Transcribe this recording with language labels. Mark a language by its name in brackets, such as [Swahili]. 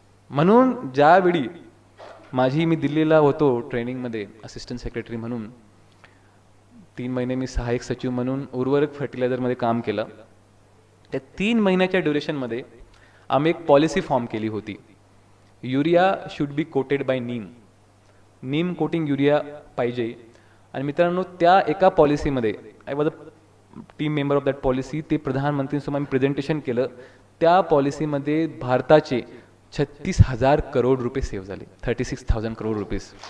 [Marathi] म्हणून ज्यावेळी मी दिल्लीला होतो ट्रेनिंगमध्ये असिस्टंट सेक्रेटरी म्हणून, 3 महिने मी सहाय्यक सचिव म्हणून उर्वरक फर्टिलायझरमध्ये काम केलं. त्या 3 महिन्याच्या ड्युरेशनमध्ये आम्ही एक पॉलिसी फॉर्म केली होती. [English] Urea should be coated by neem. [Marathi] Neem coating urea पाहिजे. आणि मित्रांनो, त्या एका पॉलिसीमध्ये [English] I was a team member of that policy. [Marathi] ते प्रधानमंत्रींसमोर आम्ही प्रेझेंटेशन केलं. त्या पॉलिसीमध्ये भारताचे 36,000 करोड रुपये सेव्ह झाले. [English] 36,000 crore rupees.